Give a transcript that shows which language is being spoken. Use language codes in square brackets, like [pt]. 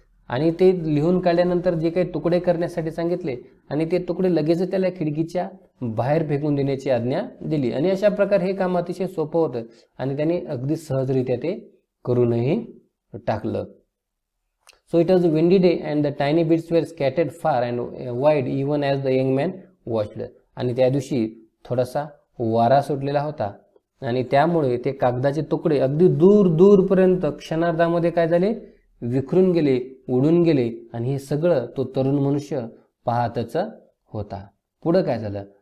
[mr] आणि ते लिहून काढल्यानंतर जे काही तुकडे करण्यासाठी सांगितले आणि ते तुकडे लगेच त्याला खिडकीच्या बाहेर फेकून देण्याची आज्ञा दिली. आणि अशा प्रकारे हे काम अतिशय सोपं होतं आणि त्याने अगदी सहजरित्या ते करूनही टाकलं. [en] So it was a windy day and the tiny bits were scattered far and wide even as the young man watched. [mr] आणि त्या दिवशी थोडासा वारा सुटलेला होता आणि त्यामुळे ते कागदाचे तुकडे अगदी दूर दूरपर्यंत क्षणार्धामध्ये काय झाले, विखरून गेले, उडून गेले. आणि हे सगळं तो तरुण मनुष्य पाहतच होता. पुढे काय झालं.